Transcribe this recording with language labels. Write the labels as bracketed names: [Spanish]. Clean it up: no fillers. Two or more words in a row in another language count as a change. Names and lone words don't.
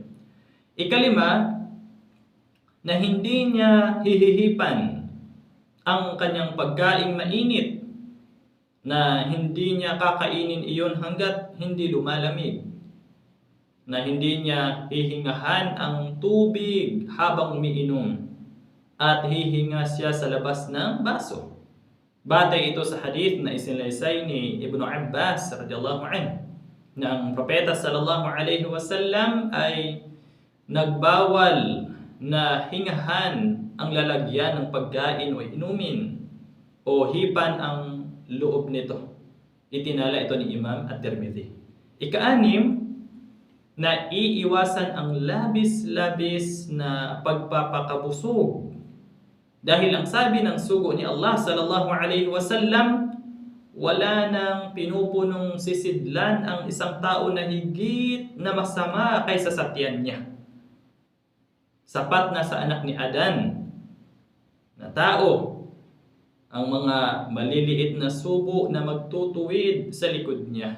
[Filipino] Ikalima, na hindi niya hihihipan ang kanyang pagkaing mainit, na hindi niya kakainin iyon hanggat hindi lumalamig, na hindi niya hihingahan ang tubig habang umiinom, at hihinga siya sa labas ng baso. Batay ito sa hadith na isinaysay ni Ibn Abbas [Arabic] رضي الله عنه, [Filipino] na ang propeta [Arabic] صلى الله عليه وسلم [Filipino] ay nagbawal na hingahan ang lalagyan ng pagkain o inumin o hipan ang loob nito. Itinala ito ni Imam At-Tirmidhi. Ika-anim, na iiwasan ang labis-labis na pagpapakabusog. Dahil ang sabi ng sugo ni Allah [Arabic] صلى الله عليه وسلم, [Filipino] wala nang pinupunong sisidlan ang isang tao na higit na masama kaysa sa tiyan niya. Sapat na sa anak ni Adan na tao ang mga maliliit na subo na magtutuwid sa likod niya.